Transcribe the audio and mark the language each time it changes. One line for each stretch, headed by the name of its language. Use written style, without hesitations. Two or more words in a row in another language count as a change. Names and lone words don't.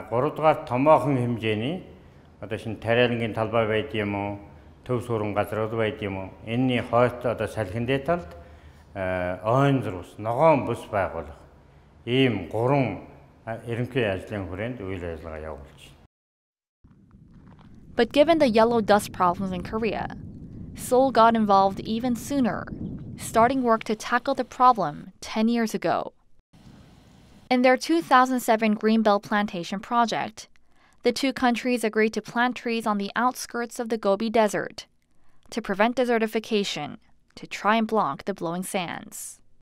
Mongolian: Гуравдугаар томоохон хэмжээний одоо шинэ тариалангийн талбай байд юм уу, төв суурин газрууд байд юм уу, энэний хойд одоо салхиндээ талд ойн зурус, ногоон бүс байгуулах ийм 3 ерөнхий ажлын хүрээнд үйл ажиллагаа явуулж байна.
English: But given the yellow dust problems in Korea, Seoul got involved even sooner, starting work to tackle the problem 10 years ago. In their 2007 Greenbelt Plantation project, the two countries agreed to plant trees on the outskirts of the Gobi Desert to prevent desertification, to try and block the blowing sands.